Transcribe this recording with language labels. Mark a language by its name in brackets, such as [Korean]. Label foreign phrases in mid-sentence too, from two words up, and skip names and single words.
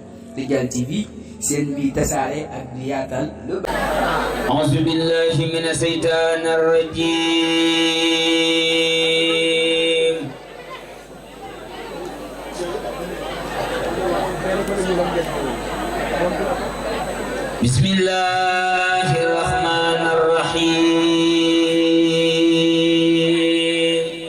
[Wolof] Rijal TV seen bi tasaare ak di yaatal lu [Arabic] أعوذ بالله من الشيطان الرجيم بسم الله الرحمن الرحيم